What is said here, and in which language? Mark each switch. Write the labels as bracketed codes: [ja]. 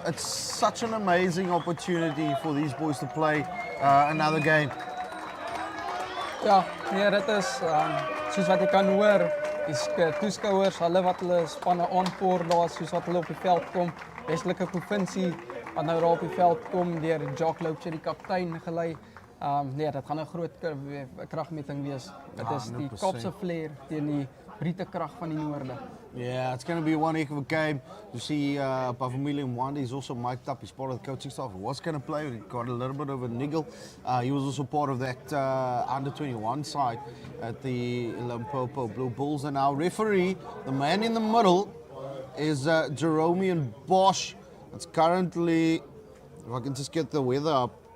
[en] It's such an amazing opportunity for these boys to play another game. [af] Ja, nee, dit is soos wat jy kan hoor, die toeskouers, hulle wat hulle spanne aanpoor daar, soos wat hulle op die veld kom, Westelike provinsie wat nou daar op die veld kom deur Jacques Loopsje, die kaptein gelei. Nee, dit gaan 'n groot kragmeting wees. Dit is die [en] 100%. [af] Kaapse flair teen die Britte krag van die noorde. [en] Yeah, it's going to be one heck of a game. You see, Pavamili Mwande is also mic'd up. He's part of the coaching staff. He was going to play, but he got a little bit of a niggle. He was also part of that under-21 side at the Limpopo Blue Bulls. And our referee, the man in the middle, is Jeromean Bosch. It's currently, if I can just get the weather up,